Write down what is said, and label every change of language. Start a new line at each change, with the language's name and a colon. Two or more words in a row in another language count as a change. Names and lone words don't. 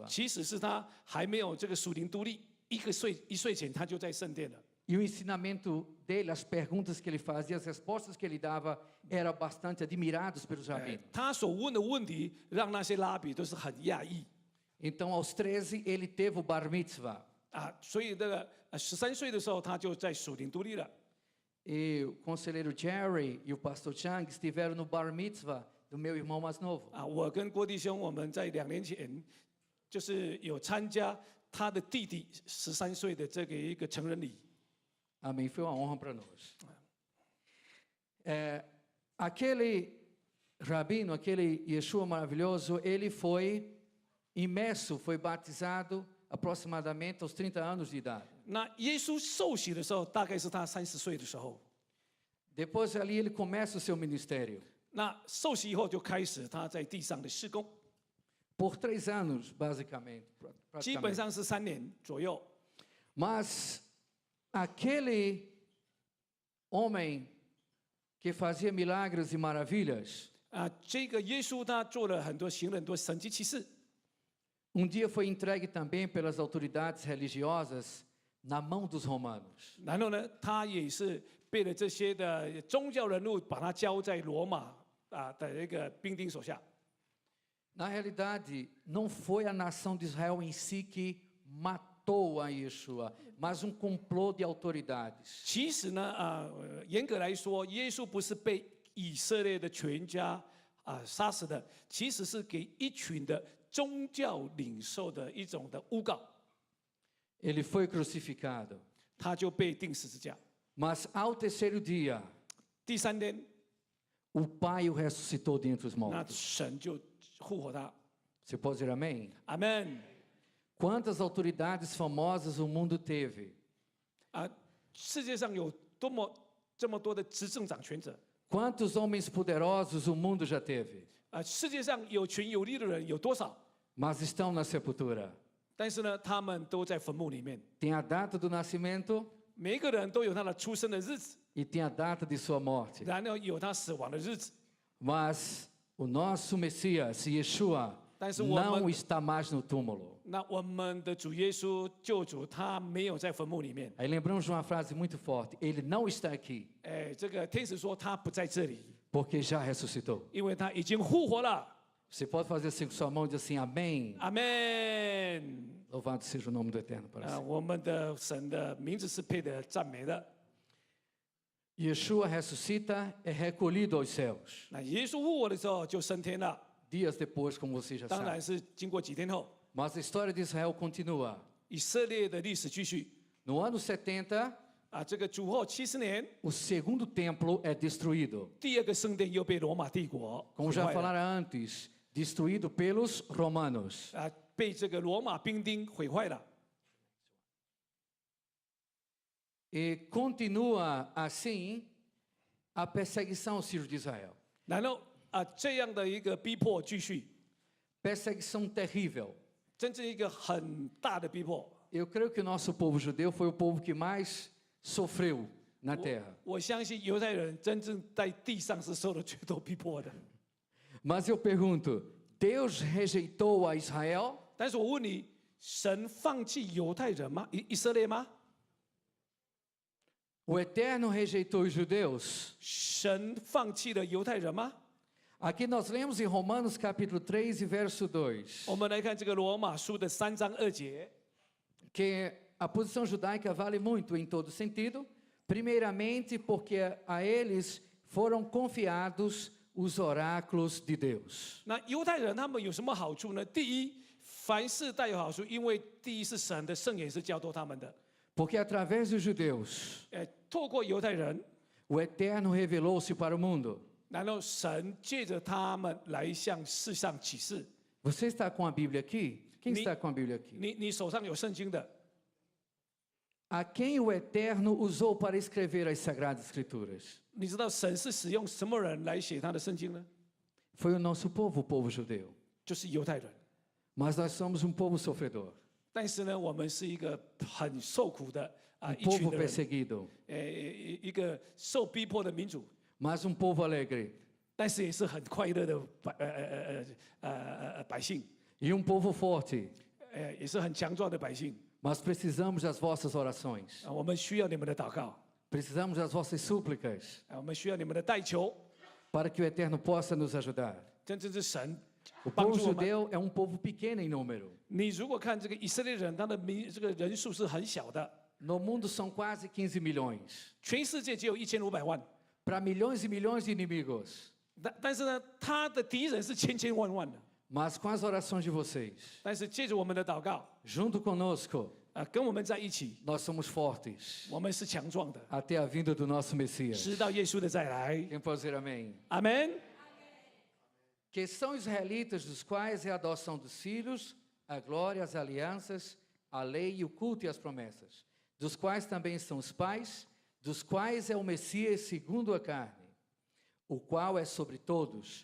Chinese: 其实是他还没有这个属灵独立，1岁前他就在圣殿了。
Portuguese: E o ensinamento dele, as perguntas que ele fazia, as respostas que ele dava, eram bastante admirados pelos rabinos.
Chinese: 他所问的问题，让那些拉比都是很讶异
Portuguese: Então, aos 13, ele teve o Bar Mitzvah. 啊。
Chinese: 所以这个13岁的时候，他就在属灵独立了。
Portuguese: E o conselheiro Jerry e o pastor Chang estiveram no Bar Mitzvah do meu irmão mais novo.
Chinese: 啊，我跟郭弟兄，我们在2年前就是有参加他的弟弟13岁的这个一个成人礼。
Portuguese: Amém. Foi uma honra para nós. Aquele rabino, aquele Yeshua maravilhoso, ele foi imerso, foi batizado aproximadamente aos 30 anos de idade.
Chinese: 那耶稣受洗的时候，大概是他30岁的时候。
Portuguese: Depois ali ele começa o seu ministério.
Chinese: 那受洗以后就开始他在地上的施工，
Portuguese: Por 3 anos, basicamente.
Chinese: 基本
Portuguese: praticamente.
Chinese: 上是3年左右。
Portuguese: Mas aquele homem que fazia milagres e maravilhas,
Chinese: 这个耶稣他做了很多行了很多神迹奇事，
Portuguese: dia foi entregue também pelas autoridades religiosas na mão dos romanos.
Chinese: 然后呢，他也是被了这些的宗教人物把他交在罗马的那个兵丁手下。
Portuguese: Na realidade, não foi a nação de Israel em si que matou a Yeshua, mas um complô de autoridades.
Chinese: 其实呢，严格来说，耶稣不是被以色列的全家杀死的，其实是给一群的宗教领袖的一种的诬告，
Portuguese: Ele foi crucificado.
Chinese: 他就被钉十字架。
Portuguese: Mas ao terceiro dia,
Chinese: 第3天，
Portuguese: o Pai o ressuscitou dentre os
Chinese: 那
Portuguese: mortos.
Chinese: 神就复活他。
Portuguese: Você pode dizer amém?
Chinese: 阿门。
Portuguese: Quantas autoridades famosas o mundo teve?
Chinese: 世界上有这么多的执政掌权者，
Portuguese: Quantos homens poderosos o mundo já teve?
Chinese: 世界上有权有力的人有多少？
Portuguese: Mas estão na sepultura.
Chinese: 但是呢，他们都在坟墓里面，
Portuguese: Tem a data do nascimento
Chinese: 每一个人都有他的出生的日子，
Portuguese: e tem a data de sua morte.
Chinese: 然后有他死亡的日子。
Portuguese: Mas o nosso Messias, Yeshua, Mas o não homem- está mais no túmulo.
Chinese: 那我们的主耶稣救主，他没有在坟墓里面。
Portuguese: Aí lembramos de uma frase muito forte: Ele não está aqui,
Chinese: 这个天使说他不在这里，
Portuguese: porque já ressuscitou.
Chinese: 因为他已经复活了。
Portuguese: Você pode fazer assim com sua mão e dizer assim: Amém.
Chinese: 阿门。
Portuguese: Louvado seja o nome do Eterno para sempre.
Chinese: 我们的神的名字是配得赞美的。
Portuguese: Yeshua ressuscita, é recolhido aos céus.
Chinese: 那耶稣复活的时候就升天了，
Portuguese: Dias depois, como você já
Chinese: 当
Portuguese: sabe.
Chinese: 然是经过几天后，
Portuguese: Mas a história de Israel continua.
Chinese: 以色列的历史继续。
Portuguese: No ano 70,
Chinese: 这个主后70年，
Portuguese: o segundo templo é destruído.
Chinese: 第2个圣殿又被罗马帝国
Portuguese: Como
Chinese: 毁
Portuguese: já
Chinese: 坏了
Portuguese: falara antes, destruído pelos romanos.
Chinese: 被这个罗马兵丁毁坏了。
Portuguese: E continua assim a perseguição aos filhos de Israel.
Chinese: 然后这样的一个逼迫继续，
Portuguese: Perseguição terrível.
Chinese: 真正一个很大的逼迫。
Portuguese: Eu creio que o nosso povo judeu foi o povo que mais sofreu na terra.
Chinese: 我相信犹太人真正在地上是受了最多逼迫的。
Portuguese: Mas eu pergunto, Deus rejeitou a Israel?
Chinese: 但是我问你，神放弃犹太人吗？以色列吗？
Portuguese: O Eterno rejeitou os judeus?
Chinese: 神放弃了犹太人吗？
Portuguese: Aqui nós lemos em Romanos capítulo 3 e verso 2,
Chinese: 我们来看这个罗马书的3章2节，
Portuguese: que a posição judaica vale muito em todo sentido, primeiramente porque a eles foram confiados os oráculos de Deus.
Chinese: 那犹太人他们有什么好处呢？第一，凡事带有好处，因为第一是神的圣言是教导他们的。
Portuguese: Porque através dos judeus,
Chinese: 透过犹太人，
Portuguese: o Eterno revelou-se para o mundo.
Chinese: 然后神借着他们来向世上启示。
Portuguese: Você está com a Bíblia aqui? Quem está com a Bíblia aqui?
Chinese: 你手上有圣经的，
Portuguese: A quem o Eterno usou para escrever as Sagradas Escrituras?
Chinese: 你知道神是使用什么人来写他的圣经呢？
Portuguese: Foi o nosso povo, o povo judeu.
Chinese: 就是犹太人。
Portuguese: Mas nós somos um povo sofredor,
Chinese: 但是呢，我们是一个很受苦的一
Portuguese: povo
Chinese: 群的人，
Portuguese: perseguido,
Chinese: 一个受逼迫的民族，
Portuguese: mas um povo alegre
Chinese: 但是也是很快乐的百姓，
Portuguese: e um povo forte.
Chinese: 也是很强壮的百姓。
Portuguese: Mas precisamos das vossas orações,
Chinese: 我们需要你们的祷告，
Portuguese: precisamos das vossas súplicas,
Chinese: 我们需要你们的代求，
Portuguese: para que o Eterno possa nos ajudar.
Chinese: 真正是神
Portuguese: O
Chinese: 帮
Portuguese: povo
Chinese: 助我们。
Portuguese: judeu é um povo pequeno em número.
Chinese: 你如果看这个以色列人，他的这个人数是很小的，
Portuguese: No mundo são quase 15 milhões.
Chinese: 全世界只有1500万，
Portuguese: Para milhões e milhões de inimigos.
Chinese: 但是呢，他的敌人是千万万的。
Portuguese: Mas com as orações de vocês,
Chinese: 但是借着我们的祷告，
Portuguese: junto conosco,
Chinese: 跟我们在一起，
Portuguese: nós somos fortes
Chinese: 我们是强壮的，
Portuguese: até a vinda do nosso Messias.
Chinese: 直到耶稣的再来。
Portuguese: Quem pode dizer amém?
Chinese: 阿门。
Portuguese: Que são israelitas, dos quais é a adoção dos filhos, a glória, as alianças, a lei e o culto e as promessas, dos quais também são os pais, dos quais é o Messias segundo a carne, o qual é sobre todos.